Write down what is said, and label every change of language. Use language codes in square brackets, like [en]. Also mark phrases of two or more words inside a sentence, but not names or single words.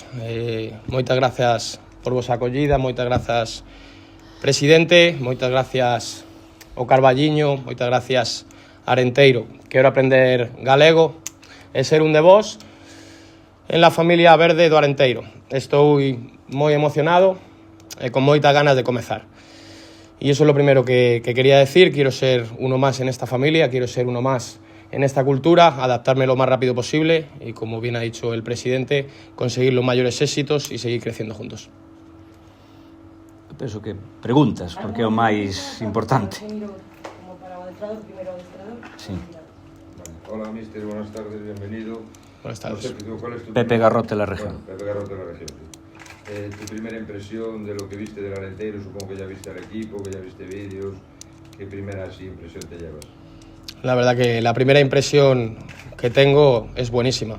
[gl] Moitas gracias por vosa acollida, moitas gracias presidente, moitas gracias ao Carballiño, moitas gracias Arenteiro. Quero aprender galego e ser un de vos [es] en la [gl] familia verde do Arenteiro. Estou moi emocionado e con moitas ganas de comezar. [es] Y eso es lo primero que quería decir. Quiero ser uno más en esta familia, quiero ser uno más en esta cultura, adaptarme lo más rápido posible y, como bien ha dicho el presidente, conseguir los mayores éxitos y seguir creciendo juntos. [gl] Penso que preguntas, porque é o máis importante. Como para o adestrador, primeiro o adestrador. [es] Sí. Hola, mister, buenas tardes, bienvenido. Buenas tardes. No sé, ¿cuál es tu Pepe Garrote, la región. Bueno, Pepe Garrote, la región. Tu primera impresión de lo que viste del Arenteiro, supongo que ya viste al equipo, que ya viste vídeos. ¿Qué primera impresión te llevas? La verdad que la primera impresión que tengo es buenísima.